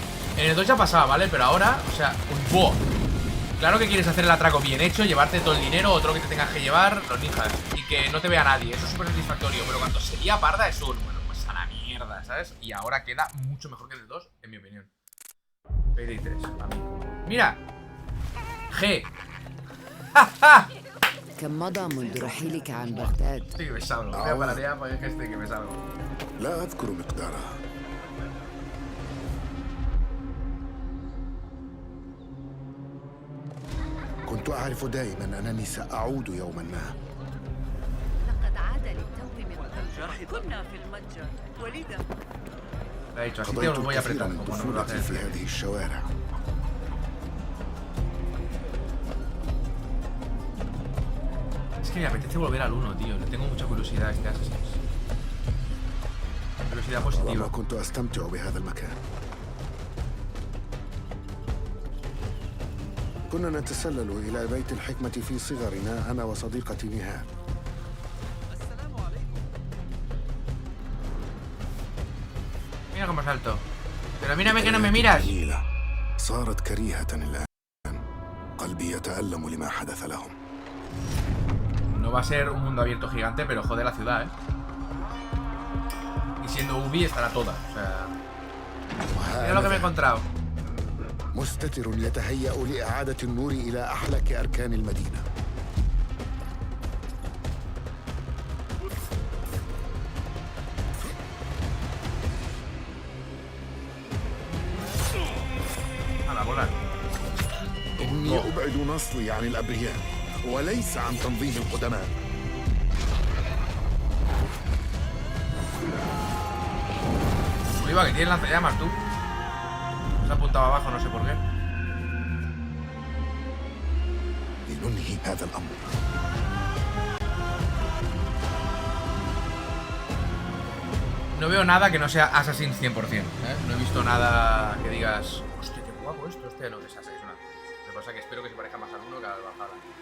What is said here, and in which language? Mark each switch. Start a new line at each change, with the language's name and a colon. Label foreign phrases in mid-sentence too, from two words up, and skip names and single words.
Spanish: En el 2 ya pasaba, ¿vale? Pero ahora, o sea, un ¡buah! Claro que quieres hacer el atraco bien hecho, llevarte todo el dinero, otro que te tengas que llevar, los ninjas, y que no te vea nadie. Eso es súper satisfactorio, pero cuando se lía parda es un... Bueno, pues a la mierda, ¿sabes? Y ahora queda mucho mejor que el 2, en mi opinión. Payday 3, a mí. ¡Mira! G. ¡Ja, ja!
Arabic: كم مضى منذ رحيلك عن بغداد؟
Spanish: Estoy que me salgo. Voy a parar ya porque es que estoy que me salgo.
Arabic: لا أذكر مقدارها. كنت أعرف دائما أنني سأعود يوما ما. لقد عاد للتو من الجرح. كنا في المتجر ولذا قضيت الكثير من طفولتي في هذه الشوارع.
Spanish: Es que me apetece volver al 1, tío. Le tengo mucha curiosidad a este Assassin's. Curiosidad positiva.
Arabic: والله كنت أستمتع بهذا المكان. كنا نتسلل إلى بيت الحكمة في صغرنا أنا وصديقتي نهال.
Spanish: Mira cómo salto. Pero mírame que no me miras.
Arabic: صارت كريهة الآن. قلبي يتألم لما حدث لهم.
Spanish: No va a ser un mundo abierto gigante, pero jode la ciudad, ¿eh? Y siendo Ubi estará toda, o sea... Mira lo que me he encontrado.
Arabic: مستتر يتهيأ لإعادة النور إلى أحلك أركان المدينة.
Spanish: A la bola.
Arabic: إني أبعد نصلي عن الأبرياء وليس عن تنظيم القدماء.
Spanish: Oliva, que tienes lanzallamas tú. Se ha apuntado abajo, no sé por qué.
Arabic: لننهي هذا الأمر.
Spanish: No veo nada que no sea Assassin's 100%, ¿eh? No he visto nada que digas... Hostia, qué guapo esto. Hostia, no, que es Assassin's. Lo que pasa es que espero que se parezca más al 1 que al Valhalla.